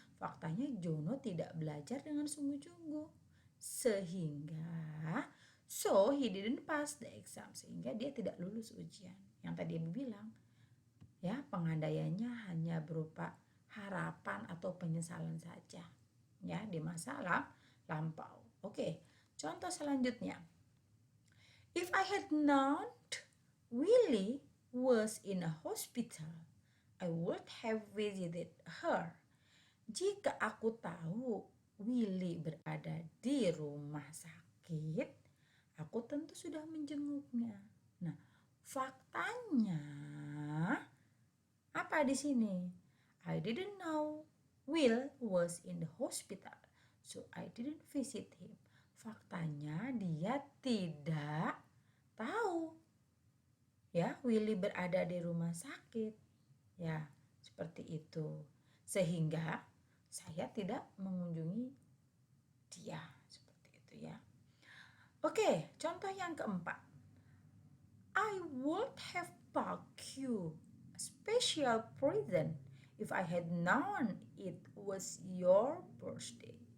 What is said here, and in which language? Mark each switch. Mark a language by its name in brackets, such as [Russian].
[Indonesian] Faktanya Jono tidak belajar dengan sungguh-sungguh, sehingga [English] so he didn't pass the exam, [Indonesian] sehingga dia tidak lulus ujian. Yang tadi ibu bilang, ya pengandaiannya hanya berupa harapan atau penyesalan saja ya di masa lampau. Oke, contoh selanjutnya. [English] If I had known Willie was in a hospital, I would have visited her. [Indonesian] Jika aku tahu Willy berada di rumah sakit, aku tentu sudah menjenguknya. Nah, faktanya apa di sini? [English] I didn't know Will was in the hospital, So I didn't visit him. [Indonesian] Faktanya dia tidak tahu ya Willy berada di rumah sakit. Ya, seperti itu. Sehingga saya tidak mengunjungi dia. Seperti itu ya. Oke, contoh yang keempat. [English] I would have bought you a special present if I had known it was your birthday.